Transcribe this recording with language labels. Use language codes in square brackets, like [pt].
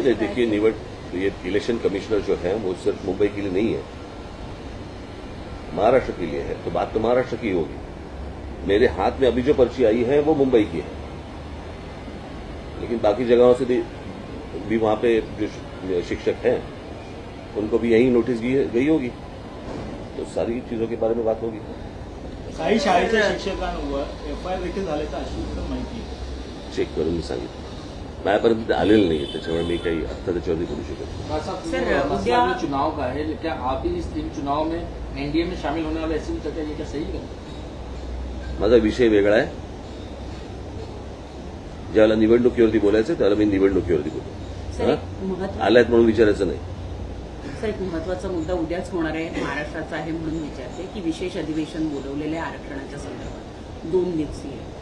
[hi] देखिए, ये election commissioner जो है वो सिर्फ मुंबई के लिए नहीं है, महाराष्ट्र के लिए है. तो बात तो महाराष्ट्र की होगी. मेरे हाथ में अभी जो पर्ची आई है वो मुंबई की है, लेकिन बाकी जगहों से भी वहां पे जो शिक्षक हैं उनको भी यही नोटिस गई होगी. तो सारी चीजों के बारे में बात होगी. [mr] काही शाळेच्या शिक्षकांवर एफआयआर देखील झाल्याचं अशी माहिती आहे. चेक करून मी सांगितलं. माझ्यापर्यंत आलेलं नाही, त्याच्यामुळे मी काही आता त्याच्यावरती बोलू शकत. [hi] सर, चुनाव का है, क्या आप भी इस चुनाव में एनडीए में शामिल होने वाले ऐसी चर्चा ये क्या सही है? [mr] माझा विषय वेगळा आहे. ज्यावेळेला निवडणुकीवरती बोलायचं त्यावेळेला मी निवडणुकीवरती बोलतो. आल्यात म्हणून विचारायचं नाही. सर, एक महत्वाचा मुद्दा उद्याच होणार आहे, महाराष्ट्राचा आहे म्हणून विचारते की विशेष अधिवेशन बोलवलेले आरक्षणाच्या संदर्भात 2 दिवसीय.